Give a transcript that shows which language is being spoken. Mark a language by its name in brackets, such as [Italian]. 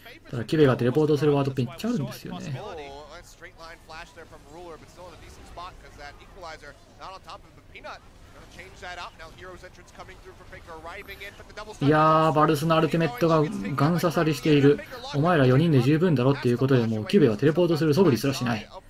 [Japanese] ただキベがテレポートするワードめっちゃあるんですよね。 [English] Oh, a straight line flash there from Ruler, but still in a decent spot because that equalizer not on top of the Peanut. Gonna change that up. Now Hero's entrance coming through for Faker arriving in, but the double [Japanese] いやー、バルスのアルティメットがガン刺さりしている。お前ら4人で十分だろっていうことで、もうキュベはテレポートする素振りすらしない。